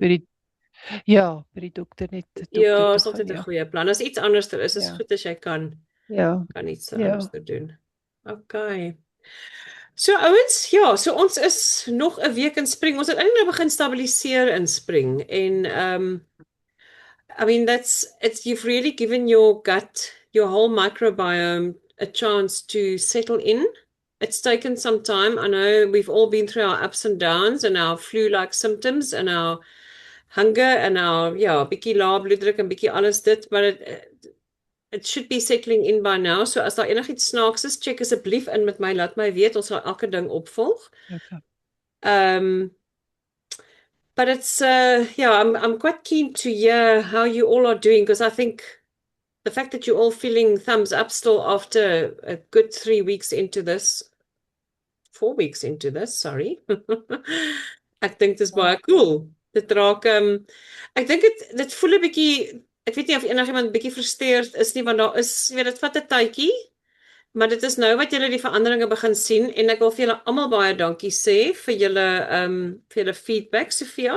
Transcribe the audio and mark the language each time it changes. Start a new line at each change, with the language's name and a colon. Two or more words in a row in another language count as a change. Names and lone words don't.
Afrikaans: By die dokter net die dokter Ja, toe is altyd 'n gaan, goeie plan. As iets anders is dit Ja. goed as jy kan ja. iets Ja. anders doen. Okay. So ouens, ja, so ons is nog 'n week in spring. Ons het eintlik nou begin stabiliseer in spring en
English: I mean you've really given your gut, your whole microbiome a chance to settle in. It's taken some time. I know we've all been through our ups and downs and our flu-like symptoms and our hunger and our
Afrikaans: bietjie lae bloeddruk en bietjie alles dit,
English: but it should be settling in by now.
Afrikaans: So as daar enigiets snaaks is, check asseblief in met my, laat my weet, ons sal elke ding opvolg. Okay.
English: But it's I'm quite keen to hear how you all are doing, because I think the fact that you're all feeling thumbs up still after a good 3 weeks into this, 4 weeks into this, sorry.
Afrikaans: Ek dink dis baie cool. Dit raak ek dink dit voel 'n bietjie, ek weet nie of enigiemand bietjie frustreerd is nie, want daar is, dit vat 'n tydjie, maar dit is nou wat julle die veranderinge begin sien en ek wil vir julle almal baie dankie sê vir julle feedback, Sofia.